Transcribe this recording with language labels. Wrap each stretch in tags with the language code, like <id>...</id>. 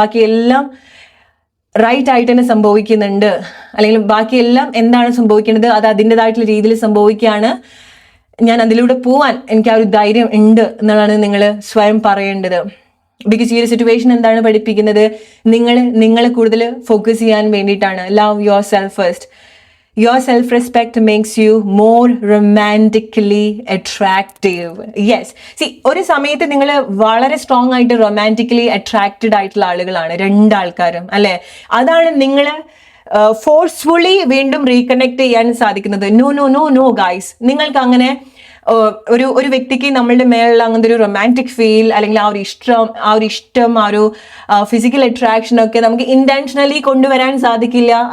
<ml>ബാക്കിയെല്ലാം റൈറ്റ് ആയിട്ട് തന്നെ സംഭവിക്കുന്നുണ്ട്, അല്ലെങ്കിൽ ബാക്കിയെല്ലാം എന്താണ് സംഭവിക്കുന്നത് അത് അതിൻ്റെതായിട്ടുള്ള രീതിയിൽ സംഭവിക്കുകയാണ്. ഞാൻ അതിലൂടെ പോവാൻ എനിക്ക് ആ ഒരു ധൈര്യം ഉണ്ട് എന്നാണ് നിങ്ങൾ സ്വയം പറയേണ്ടത്. ബിക്കോസ് ഈ ഒരു സിറ്റുവേഷൻ എന്താണ് പഠിപ്പിക്കുന്നത്? നിങ്ങളെ കൂടുതൽ ഫോക്കസ് ചെയ്യാൻ വേണ്ടിയിട്ടാണ്.</ml> <en>Love yourself first. Your self-respect makes you more romantically attractive. Yes.</en> <ml>See, ഒരു സമയത്ത് നിങ്ങൾ വളരെ സ്ട്രോങ് ആയിട്ട് റൊമാൻറ്റിക്കലി അട്രാക്റ്റഡ് ആയിട്ടുള്ള ആളുകളാണ് രണ്ടാൾക്കാരും, അല്ലെ? അതാണ് നിങ്ങൾ ഫോഴ്സ്ഫുള്ളി വീണ്ടും റീകണക്ട് ചെയ്യാൻ സാധിക്കുന്നത്. നോ ഗൈസ്, നിങ്ങൾക്ക് അങ്ങനെ ഒരു വ്യക്തിക്ക് നമ്മളുടെ മേലുള്ള അങ്ങനത്തെ ഒരു റൊമാൻറ്റിക് ഫീൽ അല്ലെങ്കിൽ ആ ഒരു ഇഷ്ടം ആ ഒരു ഫിസിക്കൽ അട്രാക്ഷൻ ഒക്കെ നമുക്ക് ഇന്റൻഷനലി കൊണ്ടുവരാൻ സാധിക്കില്ല.</ml>